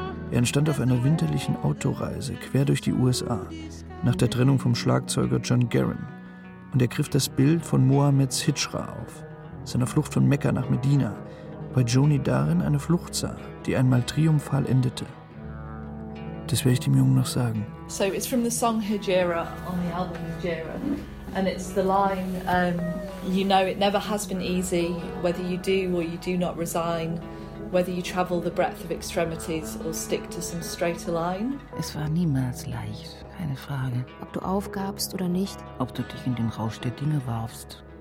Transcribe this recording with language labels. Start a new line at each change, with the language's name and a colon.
German: Er entstand auf einer winterlichen Autoreise quer durch die USA nach der Trennung vom Schlagzeuger John Guerin. Und er griff das Bild von Mohammeds Hichra auf, seiner Flucht von Mekka nach Medina, weil Joni darin eine Flucht sah, die einmal triumphal endete. Das werde ich dem Jungen noch sagen.
English: So it's from the song Hijra on the album Hijra, and it's the line, you know it never has been easy, whether you do or you do not resign, whether you travel the breadth of extremities or stick to some straighter line.
German: Es war niemals leicht, keine Frage. Ob du aufgabst oder nicht. Ob du dich in den Rausch der Dinge warfst.